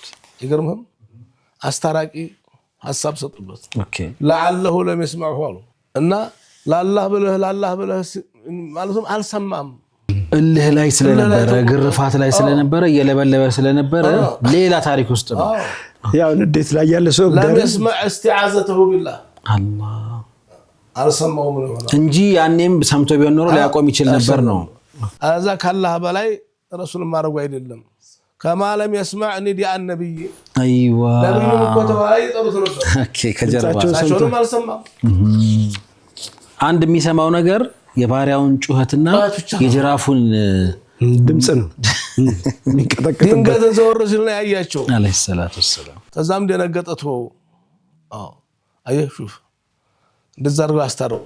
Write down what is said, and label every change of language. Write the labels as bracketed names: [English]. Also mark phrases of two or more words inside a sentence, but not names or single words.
[Amharic] ይገርምም አስታራቂ ሐሳብ ሰጡበት ኦኬ [Arabic] لعله لم يسمعه [Amharic] አሉ እና ለአላህ ብለህ ማለትም አልሰማም እልህ ላይ ስለነበረ ግርፋት ላይ ስለነበረ የለበለበ ስለነበረ ሌላ ታሪክ ውስጥ ነው ያው ንዴት ላይ ያለ ሰው [Arabic] ለመስማዕ استعاذته بالله [Amharic] አላህ አልሰማው ምን ይሆናል እንጂ ያኔም ሰምቶ ቢሆን ኖሮ ሊያቆም ይችል ነበር ነው አዛ ካላህ በላይ ረሱል ማረጉ አይደለም [Arabic] كما لم يسمع نداء النبي ايوه [Amharic] ነብዩ ወተዋይ ጠሩት ነበር ኦኬ ከጀርባ ሳይሆንም አልሰማም አንድ የሚሰማው ነገር የባሪያውን ጩኸትና የጅራፉን ድምጽ ነው የሚቀጠቀጥ ድንገት ዘወር ሲል ነው ያያቸው [Arabic] عليه الصلاة والسلام [Amharic] ተዛም ደነገጠቶ አየህ ሹፍ እንደዛ አድርጎ አስታረቁት